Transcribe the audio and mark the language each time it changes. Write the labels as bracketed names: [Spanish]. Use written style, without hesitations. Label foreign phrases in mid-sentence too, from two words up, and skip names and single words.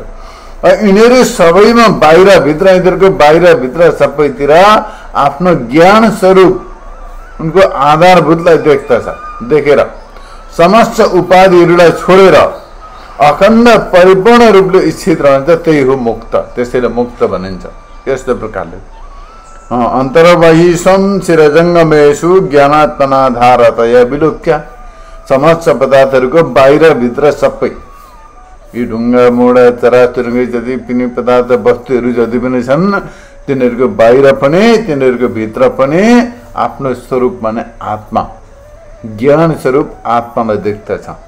[Nepali] यिनीहरू सबैमा बाहिर भित्र, यिनीहरूको बाहिर भित्र सबैतिर आफ्नो ज्ञान स्वरूप उनको आधारभूतलाई देख्दछ। देखेर समस्त उपाधिहरूलाई छोडेर अखण्ड परिपूर्ण रूपले स्थित रहन्छ, त्यही हो मुक्त। त्यसैले मुक्त भनिन्छ। यस्तो प्रकारले [Sanskrit] अन्तर्बहिषं चिरजङ्गमेषु ज्ञानात्मनाधारतया विलोक्य, [Nepali] समस्त पदार्थहरूको बाहिर भित्र सबै यी ढुङ्गा मोडा चराचुरुङ्गी जति पनि पदार्थ वस्तुहरू जति पनि छन् तिनीहरूको बाहिर पनि तिनीहरूको भित्र पनि आफ्नो स्वरूप माने आत्मा, ज्ञान स्वरूप आत्मालाई देख्दछ।